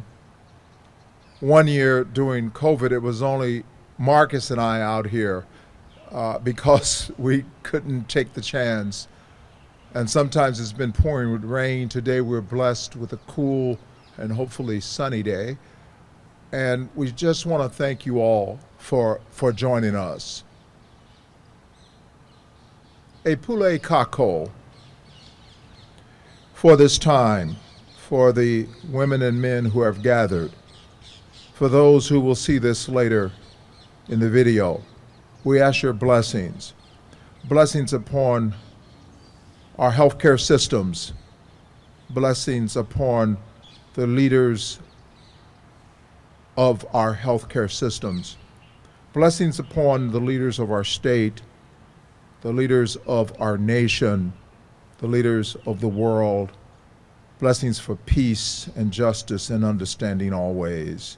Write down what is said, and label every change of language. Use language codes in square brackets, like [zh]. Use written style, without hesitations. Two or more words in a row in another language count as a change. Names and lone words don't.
[en] One year during COVID, it was only Marcus and I out here because we couldn't take the chance. And sometimes it's been pouring with rain. Today we're blessed with a cool and hopefully sunny day. And we just want to thank you all for joining us. [haw] E pule kako [en] for this time, for the women and men who have gathered, for those who will see this later in the video, we ask your blessings. Blessings upon our healthcare systems, blessings upon the leaders of our healthcare systems, blessings upon the leaders of our state, the leaders of our nation, the leaders of the world, blessings for peace and justice and understanding always.